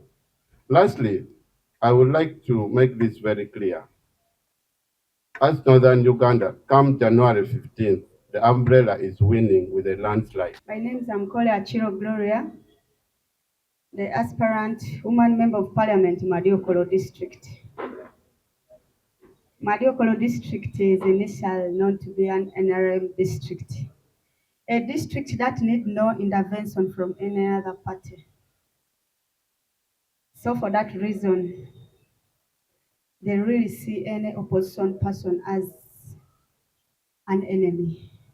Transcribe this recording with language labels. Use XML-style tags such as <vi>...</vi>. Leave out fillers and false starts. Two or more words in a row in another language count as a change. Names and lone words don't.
<en>Lastly, I would like to make this very clear. As northern Uganda, come January 15th, the umbrella is winning with a landslide. My name is Amkole Achiro Gloria, the aspirant woman member of parliament, Madiokolo district. Madiokolo district is initially known to be an NRM district, a district that needs no intervention from any other party. So for that reason, they really see any opposition person as an enemy.</en>